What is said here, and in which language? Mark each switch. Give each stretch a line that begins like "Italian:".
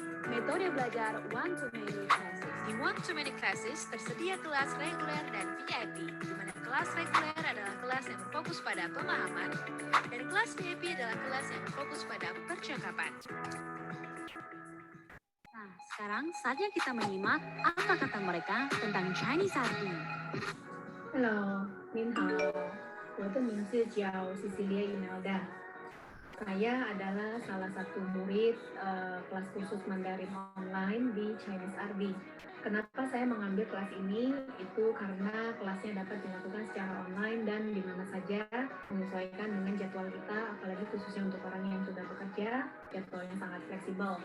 Indonesian: Metode belajar one-to-many classes. Di one-to-many classes tersedia kelas reguler dan VIP, di mana kelas reguler adalah kelas yang berfokus pada pemahaman, dan kelas VIP adalah kelas yang berfokus pada percakapan. Nah, Sekarang saatnya kita menyimak apa kata mereka tentang Chinese RD.
Chinese: Hello, 您好，我的名字叫 Cecilia Imelda.
Indonesian: Saya adalah salah satu murid kelas kursus Mandarin online di Chinese RD. Kenapa saya mengambil kelas ini? Itu karena kelasnya dapat dilakukan secara online dan di mana saja, menyesuaikan dengan jadwal kita, apalagi khususnya untuk orang yang sudah bekerja, jadwalnya sangat fleksibel.